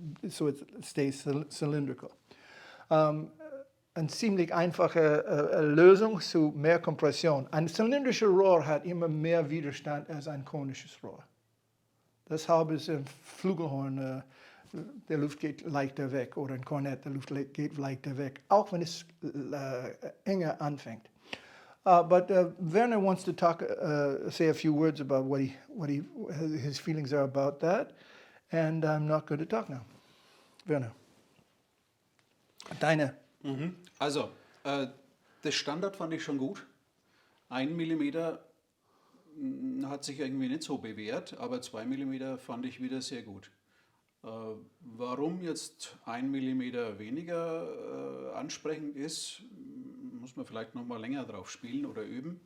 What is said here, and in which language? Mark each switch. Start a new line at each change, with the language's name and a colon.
English: So it stays cylindrical.
German: Eine ziemlich einfache Lösung zu mehr Kompression. Ein zylindrisches Rohr hat immer mehr Widerstand als ein konisches Rohr. Deshalb ist ein Flügelhorn, der Luft geht leichter weg, oder ein Kornett, der Luft geht leichter weg, auch wenn es enger anfängt.
English: But Werner wants to say a few words about his feelings are about that, and I'm not going to talk now.
German: Werner, deine. Also, das Standard fand ich schon gut. 1 mm hat sich irgendwie nicht so bewährt, aber 2 mm fand ich wieder sehr gut. Warum jetzt 1 mm weniger ansprechend ist, muss man vielleicht noch mal länger drauf spielen oder üben.